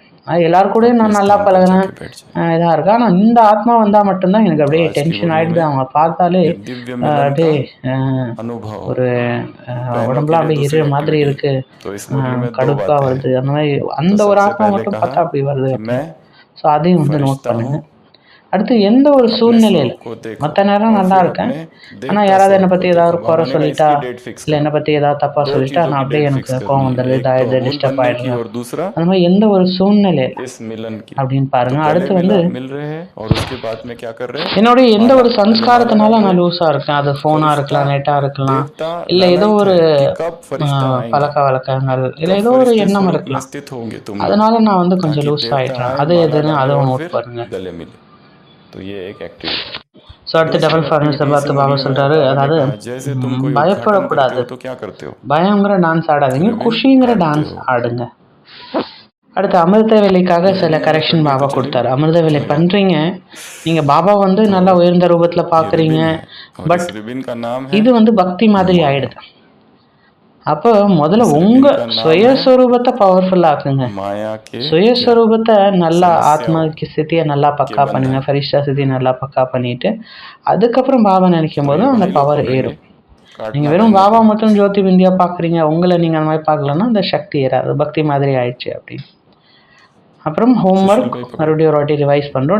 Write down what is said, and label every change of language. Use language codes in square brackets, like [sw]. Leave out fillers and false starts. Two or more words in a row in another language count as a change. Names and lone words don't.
[ta] எல்லாரு கூடயும் நான் நல்லா பழகிறேன், இதாக இருக்கேன், ஆனால் இந்த ஆத்மா வந்தால் மட்டும்தான் எனக்கு அப்படியே டென்ஷன் ஆகிடுது. அவங்க பார்த்தாலே அப்படியே ஒரு உடம்புலாம் அப்படியே எரிய மாதிரி இருக்குது, கடுப்பாக வருது. அந்த மாதிரி அந்த ஒரு ஆத்மா மட்டும் பார்த்தா அப்படி வருது. ஸோ அதையும் வந்து நோட் பண்ணுங்க. அடுத்து எந்த ஒரு சூழ்நிலையில் [hi] को देखो [ta] மற்ற நேரம் [hi] और [ta] நல்லா [hi] फिर [ta] இருக்கேன், [hi] अपने देह [ta] ஆனால் [hi] का [ta] யாராவது [hi] स्वरूप [ta] என்னை [hi] को [ta] பற்றி [hi] देखो। [ta] ஏதாவது ஒரு குறை [hi] बाबा ने [ta] சொல்லிட்டா [hi] इसकी [en] date fix [ta] இல்லை என்னை [hi] करो। [ta] பற்றி ஏதாவது தப்பாக [hi] दो [ta] சொல்லிட்டா [hi] चीजों [ta] நான் [hi] की [ta] அப்படியே [hi] डेट [ta] எனக்கு [hi] फिक्स [ta] கோவம் [hi] करनी है, [ta] வந்துடுது, [hi] एक तो [ta] இதாகிடுது, [hi] अमूल [ta] டிஸ்டர்ப் [hi] बनने की [ta] ஆகிடுது. [hi] और दूसरा [ta] அந்த மாதிரி எந்த ஒரு சூழ்நிலையில் [hi] इस मिलन की। [ta] அப்படின்னு [hi] तो [ta] பாருங்க. [hi] पहले [ta] அடுத்து வந்து [hi] मिल रहे हैं और उसके बाद में क्या कर रहे हैं, [ta] என்னுடைய எந்த [hi] माला [ta] ஒரு [hi] पहले माला [ta] சம்ஸ்காரத்தினால [hi] डाल [ta] நான் [hi] रहे हैं। [ta] லூஸாக இருக்கேன், அது ஃபோனாக [hi] फरिश्ता [ta] இருக்கலாம், நெட்டாக இருக்கலாம், [hi] देवता [ta] இல்லை ஏதோ [hi] लालायित [ta] ஒரு [hi] है कि कब फरिश्ता आएंगे, [ta] பழக்க வழக்கங்கள், இல்லை [hi] कब [ta] ஏதோ ஒரு [hi] फरिश्ते [ta] எண்ணம் [hi] स्वरूप में [ta] இருக்கலாம். [hi] स्थित होंगे तुम लोग, [ta] அதனால நான் வந்து கொஞ்சம் [hi] ताकि [ta] லூஸ் [hi] देवता [ta] ஆகிட்டேன். [hi] आए, [ta] அது [hi] माला [ta] எதுன்னு [hi] डाले [ta] அதுவும் [hi] और [ta] நோட் [hi] फिर [ta] பண்ணுங்க. [hi] गले मिले। तो ये एक एक्टिविटी। [ta] ஸோ அடுத்து [en] double forms [ta] பார்த்து பாபா சொல்கிறாரு, அதாவது [hi] जैसे तुम कोई उद्घाटन करते [ta] பயப்படக்கூடாது, [hi] हो तो क्या करते हो, [ta] பயங்கிற டான்ஸ் ஆடாதீங்க, குஷிங்கிற டான்ஸ் ஆடுங்க. அடுத்து அமிர்த வேலைக்காக சில கரெக்ஷன் பாபா கொடுத்தாரு. அமிர்த வேலை பண்ணுறீங்க, நீங்கள் பாபா வந்து நல்லா உயர்ந்த ரூபத்தில் பார்க்குறீங்க, [hi] और [ta] பட் [hi] इस रिबन का नाम है [ta] இது வந்து பக்தி மாதிரி ஆயிடுது. அப்போ முதல்ல உங்கள் சுயஸ்வரூபத்தை பவர்ஃபுல்லாக ஆக்குங்க. [hi] माया के [ta] சுயஸ்வரூபத்தை நல்லா ஆத்மாக்கு ஸ்திதியை நல்லா பக்கா பண்ணுங்க, ஃபரிஷ்டா ஸ்திதியை நல்லா பக்கா பண்ணிட்டு அதுக்கப்புறம் பாபா நினைக்கும் போது அந்த பவர் ஏறும். நீங்கள் வெறும் பாபா மட்டும் ஜோதி பிந்தியா பார்க்குறீங்க, உங்களை நீங்கள் அந்த மாதிரி பார்க்கலன்னா அந்த சக்தி ஏறாது, பக்தி மாதிரி ஆயிடுச்சு அப்படின்னு. அப்புறம் ஹோம்ஒர்க் மறுபடியும் ஒரு வாட்டி ரிவைஸ் பண்ணுறோம்.